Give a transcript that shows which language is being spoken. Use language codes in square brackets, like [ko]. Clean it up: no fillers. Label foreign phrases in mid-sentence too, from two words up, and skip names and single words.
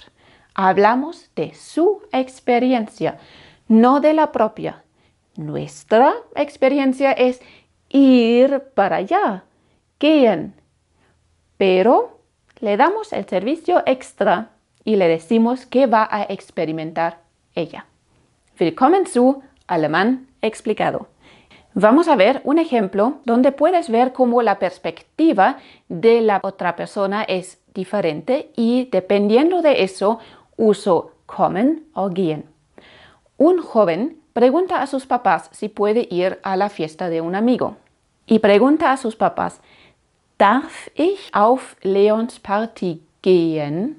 [es] Hablamos de su experiencia, no de la propia. Nuestra experiencia es ir para allá, gehen, pero le damos el servicio extra y le decimos qué va a experimentar ella. [de] Willkommen zu Alemán explicado. [es] Vamos a ver un ejemplo donde puedes ver cómo la perspectiva de la otra persona es diferente y dependiendo de eso uso kommen o gehen. Un joven pregunta a sus papás si puede ir a la fiesta de un amigo y pregunta a sus papás, [de] ¿Darf ich auf Leons Party gehen?